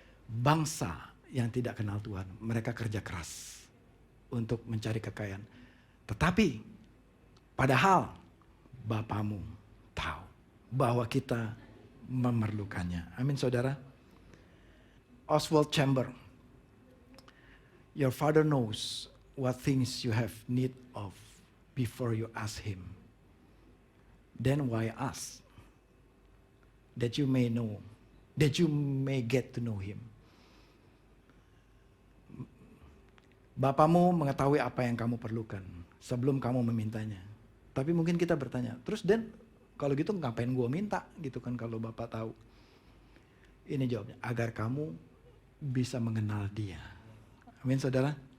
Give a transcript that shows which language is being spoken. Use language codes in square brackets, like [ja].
[id] Bangsa yang tidak kenal Tuhan, mereka kerja keras untuk mencari kekayaan. Tetapi padahal Bapamu tahu bahwa kita memerlukannya. Amin saudara. Oswald Chamber. [en] Your Father knows what things you have need of before you ask Him. Then why ask? That you may know, that you may get to know Him. [id] Bapamu mengetahui apa yang kamu perlukan sebelum kamu memintanya. Tapi mungkin kita bertanya, terus Dan, kalau gitu ngapain gue minta gitu kan kalau Bapak tahu. Ini jawabnya, agar kamu bisa mengenal Dia. Amin saudara.